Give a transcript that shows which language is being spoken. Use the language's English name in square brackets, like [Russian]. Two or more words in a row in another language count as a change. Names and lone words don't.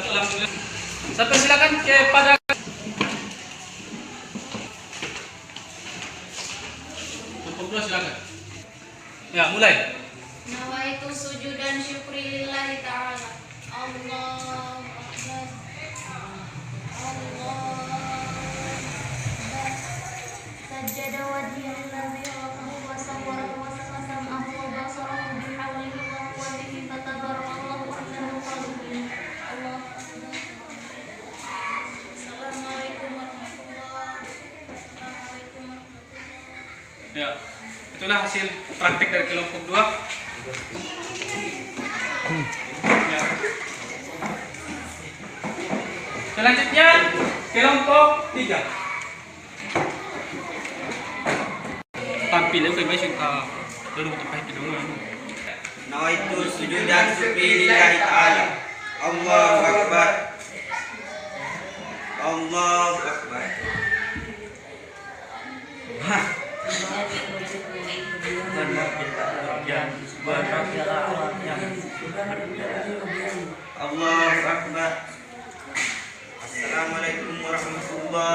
[Indonesian] Alhamdulillah. Saya persilakan kepada kelompok 2, silakan. Ya, mulai. [Arabic] نويت سجودا شكر لله تعالى. الله أكبر. الله أكبر. سجد وجهي للذي خلقه وصوره وسمعه وبصره بحوله وقوته فتبارك الله أحسن الخالقين. الله أكبر. السلام عليكم ورحمة الله وبركاته. [Indonesian] Ya, itulah hasil praktek dari kelompok 2. Ya. Selanjutnya kelompok 3. Tampil itu kayak macam dulu tempat itu dulu. [Arabic] نويت سجودا شكر لله تعالى. الله أكبر. الله أكبر. الله أكبر. السلام عليكم ورحمة الله.